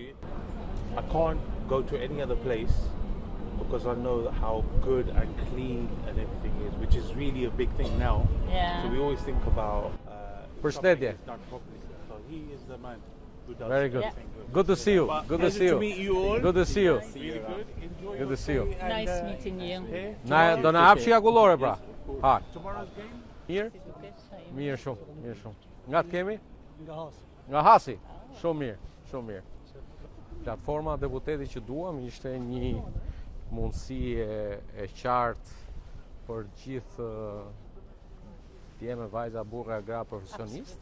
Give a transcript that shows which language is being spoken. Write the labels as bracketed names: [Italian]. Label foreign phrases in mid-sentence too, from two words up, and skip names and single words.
[English] with you, I can't go to any other place because I know how good and clean and everything is, which is really a big thing now. Yeah. So we always think about [Albanian] Përshëndetje. [English] something that's done properly. So he is the man who does Very good. everything good. Good to see you. But Good to pleasure see you. meet you all. Good to see you. Really good. Enjoy Good your to see you. stay and, Nice meeting you. here. [Albanian] Na do na hapshi akullore pra. Ha. [English] Tomorrow's game? [Albanian] Mirë? Mirë shumë, mirë shumë. Nga të kemi? Nga Hasi. Nga Hasi. Shumë mirë, shumë mirë. Platforma deputeti që duam ishte një mundësi e qartë për gjithë djemë, vajza, burra, gra, profesionist.